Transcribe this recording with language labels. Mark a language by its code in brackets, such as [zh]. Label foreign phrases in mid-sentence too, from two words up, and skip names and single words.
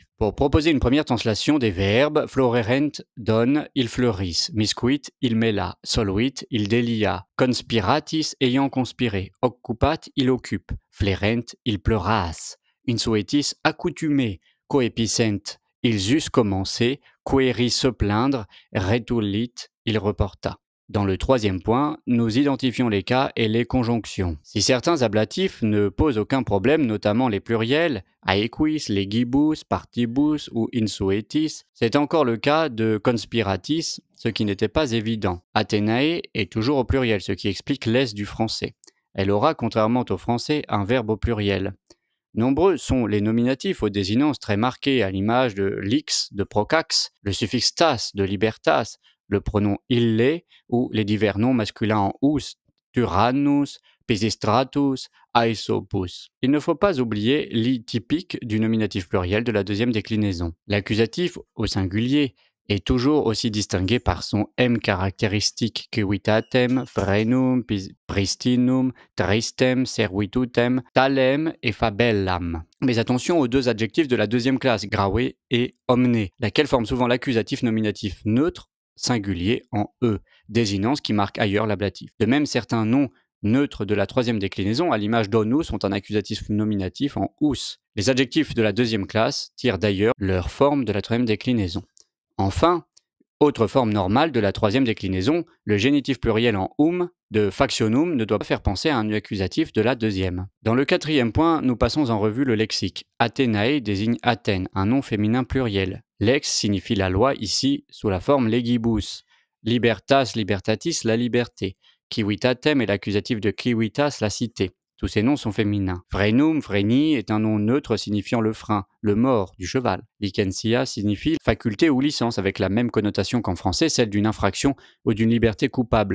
[fr] Pour proposer une première translation des verbes, florerent donne il fleurissent, miscuit il mêla, soluit il délia, conspiratis ayant conspiré, occupat il occupe, flerent il pleurasse, insuetis accoutumé, coepicent ils eussent commencé, query se plaindre, retulit il reporta. Dans le troisième point, nous identifions les cas et les conjonctions. Si certains ablatifs ne posent aucun problème, notamment les pluriels, aequis, legibus, partibus ou insuetis, c'est encore le cas de conspiratis, ce qui n'était pas évident. Athenae est toujours au pluriel, ce qui explique l'aise du français. Elle aura, contrairement au français, un verbe au pluriel. Nombreux sont les nominatifs aux désinences très marquées à l'image de lix de procax, le suffixe tas de libertas, le pronom ille ou les divers noms masculins en ous, tyrannus, pisistratus, aesopus. Il ne faut pas oublier l'i typique du nominatif pluriel de la deuxième déclinaison. L'accusatif au singulier est toujours aussi distingué par son m caractéristique civitatem, frenum, pristinum, tristem, servitutem, talem et fabellam. Mais attention aux deux adjectifs de la deuxième classe, grave et omne, laquelle forme souvent l'accusatif nominatif neutre, singulier en e, désinence qui marque ailleurs l'ablatif. De même, certains noms neutres de la troisième déclinaison, à l'image d'onus, sont un accusatif nominatif en ous. Les adjectifs de la deuxième classe tirent d'ailleurs leur forme de la troisième déclinaison. Enfin, autre forme normale de la troisième déclinaison, le génitif pluriel en de factionum ne doit pas faire penser à un accusatif de la deuxième. Dans le quatrième point, nous passons en revue le lexique. Athenae désigne Athènes, un nom féminin pluriel. Lex signifie la loi ici sous la forme legibus. [la] Libertas, libertatis, [fr] la liberté. Civitatem est l'accusatif de civitas, la cité. Tous ces noms sont féminins. [la] Frenum, freni [fr] est un nom neutre signifiant le frein, le mors du cheval. Licentia signifie faculté ou licence avec la même connotation qu'en français, celle d'une infraction ou d'une liberté coupable.